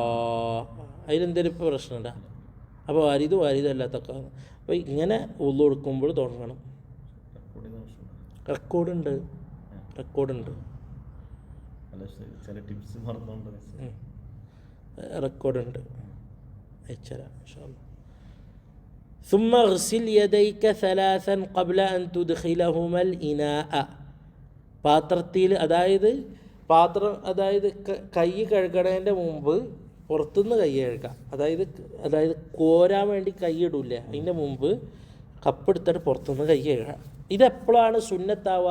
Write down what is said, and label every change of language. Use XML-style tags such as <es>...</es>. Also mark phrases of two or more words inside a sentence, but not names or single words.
<ml>അതിലെന്തെങ്കിലും ഇപ്പോൾ പ്രശ്നമുണ്ടോ? അപ്പോൾ വാരിദല്ലാത്തൊക്കെ. അപ്പോൾ ഇങ്ങനെ ഉളു എടുക്കുമ്പോൾ തുടങ്ങണം. റെക്കോർഡുണ്ട്. റെക്കോർഡുണ്ട്, അയച്ചുതരാം</ml> <ar>إن شاء الله. ثم اغسل يديك ثلاثا قبل أن تدخلهما الإناء.</ar> <ml>പാത്രത്തിൽ അതായത് കൈ കഴുകണതിൻ്റെ മുമ്പ് പുറത്തുനിന്ന് കൈ കഴുകാം. അതായത് കോരാൻ വേണ്ടി കൈ ഇടൂല്ലേ, അതിൻ്റെ മുമ്പ് കപ്പെടുത്തിട്ട് പുറത്തുനിന്ന് കൈ കഴുകാം. ഇതെപ്പോഴാണ് സുന്നത്താവുക?</ml>